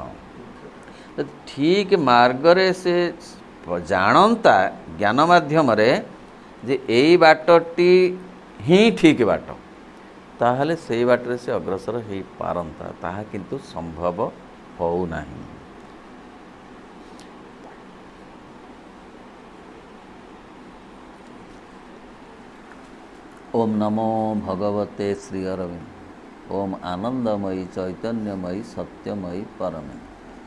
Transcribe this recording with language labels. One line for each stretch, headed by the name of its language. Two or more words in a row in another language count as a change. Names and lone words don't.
Odia: ଠିକ୍ ମାର୍ଗରେ ସେ ଜାଣନ୍ତା ଜ୍ଞାନ ମାଧ୍ୟମରେ ଯେ ଏଇ ବାଟଟି ହିଁ ଠିକ୍ ବାଟ, ତାହେଲେ ସେଇ ବାଟରେ ସେ ଅଗ୍ରସର ହେଇପାରନ୍ତା। ତାହା କିନ୍ତୁ ସମ୍ଭବ ହେଉନାହିଁ।
Sanskrit: ओम नमो भगवते श्री अरविंद। ओम आनंदमयी चैतन्यमयी सत्यमयी परमे।